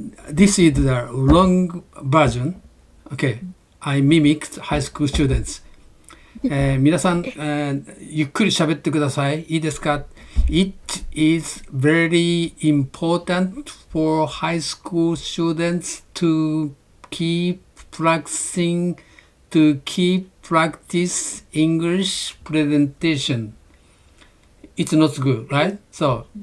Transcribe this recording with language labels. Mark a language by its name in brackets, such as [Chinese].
[English] This is the long version. Okay, I mimicked high school students. [Japanese] 皆さん、ゆっくり喋ってください。いいですか？ [English] It is very important for high school students to keep practicing, to keep practice English presentation. It's not good, right? So